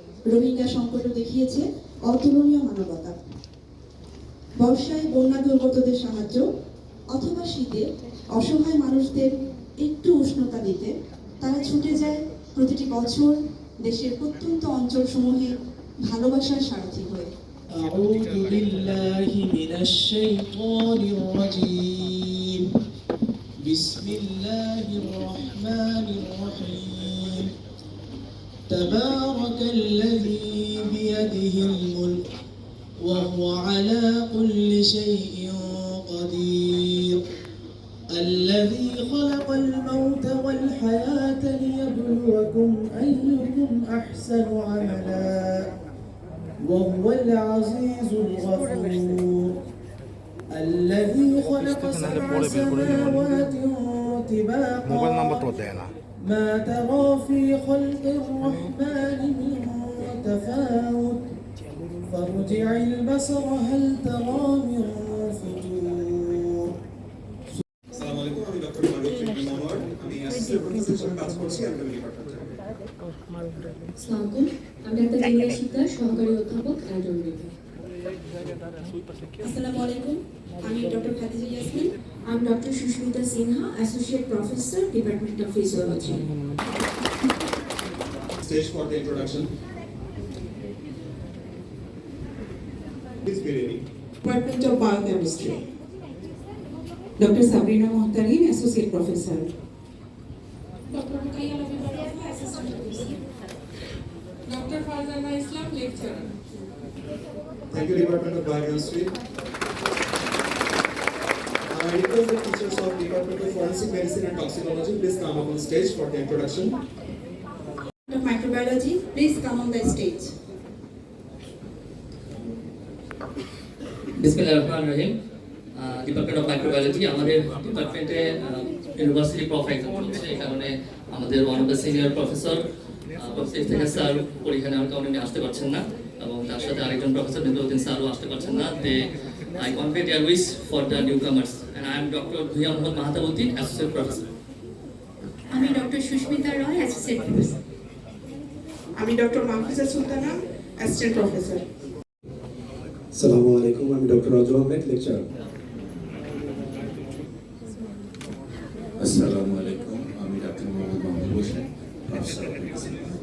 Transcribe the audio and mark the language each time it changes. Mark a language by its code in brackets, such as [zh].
[bn] রোহিঙ্গা সংকটও দেখিয়েছে অতুলনীয় মানবতা। বর্ষায় বন্যা দুর্গতদের সাহায্য অথবা শীতে অসহায় মানুষদের একটু উষ্ণতা দিতে তারা ছুটে যায় প্রতিটি বছর দেশের প্রত্যন্ত অঞ্চলসমূহে ভালোবাসার সারথি হয়ে। [ar] أعوذ بالله من الشيطان الرجيم بسم الله الرحمن الرحيم تبارك الذي بيده الملك وهو على كل شيء قدير الذي خلق الموت والحياة ليبلوكم أيكم أحسن عملا وهو العزيز الغفور الذي خلق 7 سماوات طباقا ما ترى في خلق الرحمن من تفاوت فارجع البصر هل ترى من فطور [bn] আসসালামু আলাইকুম আমি ডক্টর মারুফ ইবনে মনোয়ার আমি অ্যাসিস্ট্যান্ট প্রফেসর হিসেবে কাজ করছি অ্যানাটমি ডিপার্টমেন্টে আসসালামু আমি ডাক্তার জেনিয়া শিকদার সহকারী অধ্যাপক অ্যানাটমি বিভাগ। আসসালামু আলাইকুম, আমি doctor Khadija Yasmin. [en] I'm Dr. Shushmita Sinha, Associate Professor, Department of Physiology. Stage for the introduction. Please be ready. Department of Biochemistry. Dr. Sabrina Mohtarin, Associate Professor. Dr. Ruqayya Rabibarova, Assistant Professor. Dr. Farzana Islam, Lecturer. Thank you, Department of Biochemistry. I request the teachers of Department of Forensic Medicine and Toxicology please come up on stage for the introduction. Of Microbiology, please come on the stage. [ar] বিসমিল্লাহিররহমানিররহিম। [bn] Department of microbiology আমাদের ডিপার্টমেন্টে university profile চলছে, এই কারণে আমাদের [en] one of the senior professor [bn] professor থেকে sir পরীক্ষা নেওয়ার কারণে উনি আসতে পারছেন না, এবং তার সাথে আরেকজন প্রফেসর নিজামুদ্দিন স্যারও আসতে পারছেন না। [en] I convey their wish for the newcomers, and I am Dr. Bhuya Mohammad Mahatabuddin, Associate Professor. [bn] আমি ডক্টর সুস্মিতা রয়, অ্যাসিস্ট্যান্ট প্রফেসর। আমি doctor Mahfuza Sultana, assistant professor. আসসালামু আলাইকুম, আমি ডক্টর রাজু আহমেদ, লেকচারার। আসসালামু আলাইকুম, আমি doctor Mohammad Mahmud Hossain, professor of medicine.